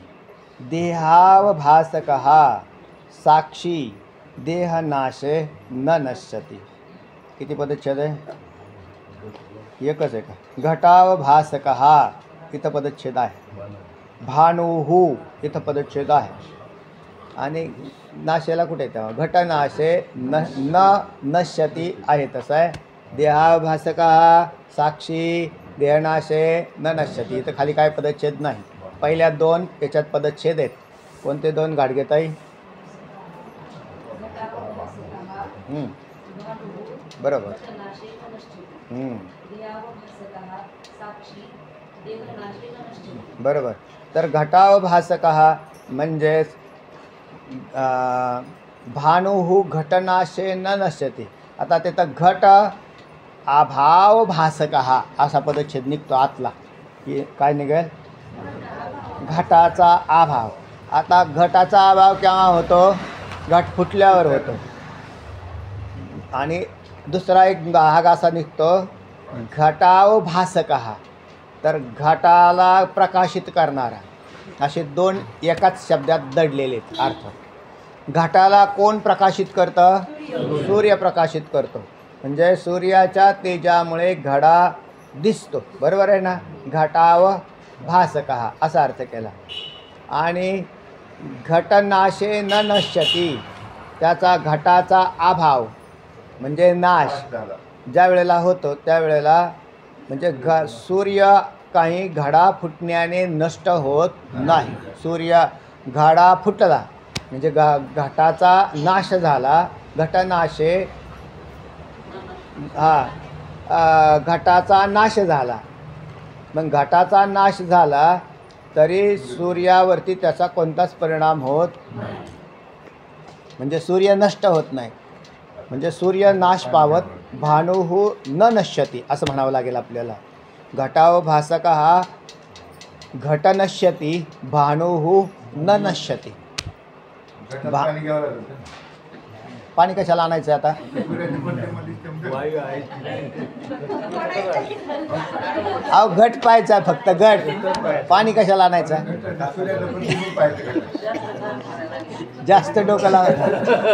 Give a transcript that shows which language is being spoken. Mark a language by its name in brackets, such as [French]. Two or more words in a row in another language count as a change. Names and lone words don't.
[Sanskrit] देहावभासकः साक्षी देहनाशे न नश्यति. [Marathi] किती पदच्छेद आहे? एकच आहे का? घटावभासकः इथं पदच्छेद आहे. भानुः इथं पदच्छेद आहे. आणि नाशेला कुठे येतं? [Sanskrit] घटनाशे न नश्यति आहे. [Marathi] तसं आहे. [Sanskrit] देहाभासकः साक्षी देहनाशे न नश्यती. [Marathi] इथं खाली काय पदच्छेद नाही. पहिल्या दोन याच्यात पदच्छेद आहेत. कोणते दोन गाडगेताई? बरोबर. बरोबर. [Sanskrit] तर घटावभासकः म्हणजेच भानुः घटनाशे न नश्यति. [Marathi] आता तिथं घट अभावभासकः असा पदच्छेद निघतो आतला. की काय निघेल? घटाचा अभाव. आता घटाचा अभाव केव्हा होतो? घट फुटल्यावर होतो. आणि दुसरा एक भाग असा निघतो घटावभासकः, तर घटाला प्रकाशित करणारा. असे दोन एकाच शब्दात दडलेले आहेत अर्थ. घटाला कोण प्रकाशित करतं? सूर्य प्रकाशित करतो. म्हणजे सूर्याच्या तेजामुळे घडा दिसतो. बरोबर आहे ना? घटावभासकः असा अर्थ केला. [Sanskrit] आणि घटनाशे न नश्यति, [Marathi] त्याचा घटाचा अभाव म्हणजे नाश ज्या वेळेला होतो त्यावेळेला म्हणजे सूर्य काही घडा फुटण्याने नष्ट होत नाही. सूर्य घडा फुटला म्हणजे घटाचा नाश झाला. घटनाशे घटाचा नाश झाला. मग घटाचा नाश झाला तरी सूर्यावरती त्याचा कोणताच परिणाम होत नाही. म्हणजे सूर्य नष्ट होत नाही. म्हणजे सूर्य नाश पावत [Sanskrit] भानुः न नश्यति [Marathi] असं म्हणावं लागेल आपल्याला. [Sanskrit] घटावभासकः घट नश्यति भानुः न नश्यति. [Marathi] पाणी कशाला आणायचं आता? अहो घट पाहायचा फक्त, घट. पाणी कशाला आणायचं? जास्त डोकं लावायचं.